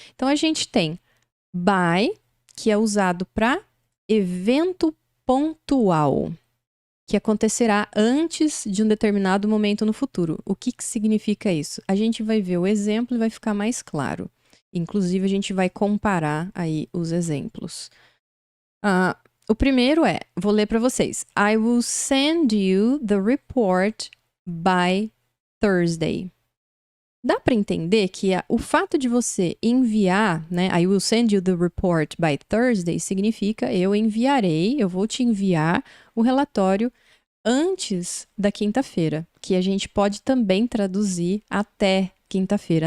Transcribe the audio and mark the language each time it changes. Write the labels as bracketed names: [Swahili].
[Portuguese] Então, a gente tem by, que é usado para evento pontual, que acontecerá antes de um determinado momento no futuro. O que significa isso? A gente vai ver o exemplo e vai ficar mais claro. Inclusive, a gente vai comparar aí os exemplos. O primeiro vou ler para vocês. [English] I will send you the report by Thursday. [Portuguese] Dá para entender que o fato de você enviar, né? [English] I will send you the report by Thursday [Portuguese] significa eu vou te enviar o relatório antes da quinta-feira, que a gente pode também traduzir até quinta-feira.